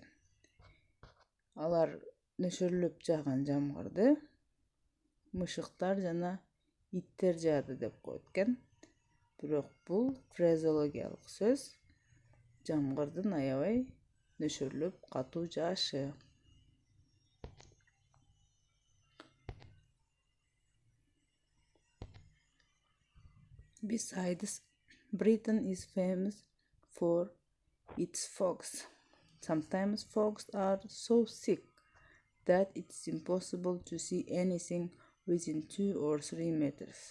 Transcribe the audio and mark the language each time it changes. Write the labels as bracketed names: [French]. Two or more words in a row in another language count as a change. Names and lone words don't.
[Kyrgyz] Алар нөшөрлөп жааган жамгырды мышыктар жана иттер жаады деп коет экен. Бирок бул фразеологиялык сөз. Жамгырдын аябай нөшөрлөп катуу жаашы. [English] Besides, Britain is famous for its fogs. Sometimes fogs are so thick that it's impossible to see anything within 2 or 3 meters.